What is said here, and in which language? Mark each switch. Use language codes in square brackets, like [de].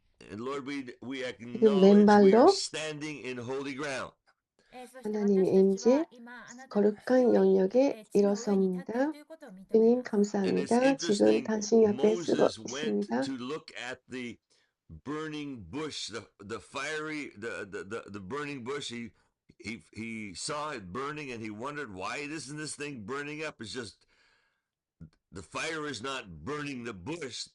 [en] And Lord, we acknowledge we are [ko] 맨발로 [en] standing in holy ground. [ko] 하나님의 임재 거룩한 영역에 일어섭니다. 주님 [en] And it's [ko] 감사합니다. 지금 [en] interesting. [ko] 당신 옆에 쓰고 [en] Moses went [ko] 있습니다. [en] to look at the burning bush, the fiery, the burning bush. He saw it burning and he wondered, why isn't this thing burning up? It's just the fire is not burning the bush.